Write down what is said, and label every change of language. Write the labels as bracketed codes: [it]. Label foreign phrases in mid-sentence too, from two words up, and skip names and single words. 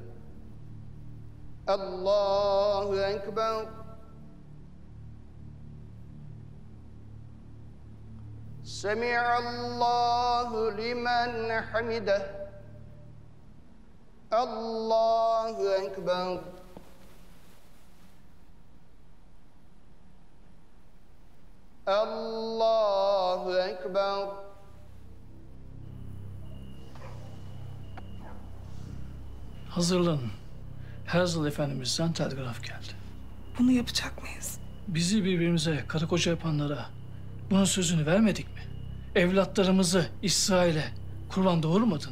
[ar] الله أكبر سمع الله لمن حمده الله أكبر الله أكبر [tr] Hazırlanın. Herzl Efendimiz'den telgraf geldi. Bunu yapacak mıyız? Bizi birbirimize karı koca yapanlara bunun sözünü vermedik mi? Evlatlarımızı İsrail'e kurban doğurmadın mı?